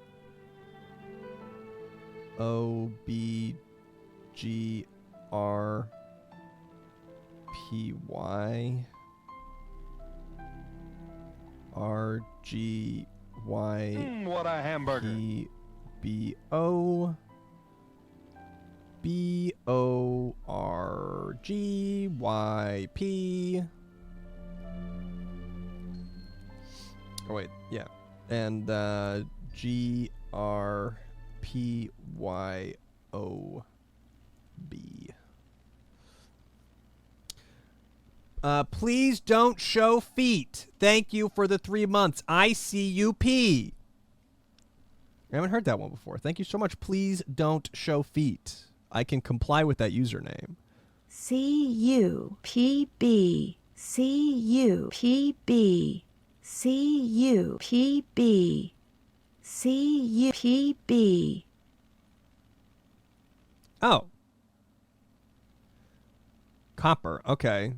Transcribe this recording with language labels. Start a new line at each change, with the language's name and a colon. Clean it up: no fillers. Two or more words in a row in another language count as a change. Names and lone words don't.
English: O B G R P Y R G Y What a hamburger. P B O B O R G Y P. Oh wait, yeah, and G R P Y O B. Please don't show feet. Thank you for the 3 months. ICUP. I haven't heard that one before. Thank you so much. Please don't show feet. I can comply with that username. C-U-P-B. C-U-P-B. C-U-P-B. C-U-P-B. Oh. Copper. Okay.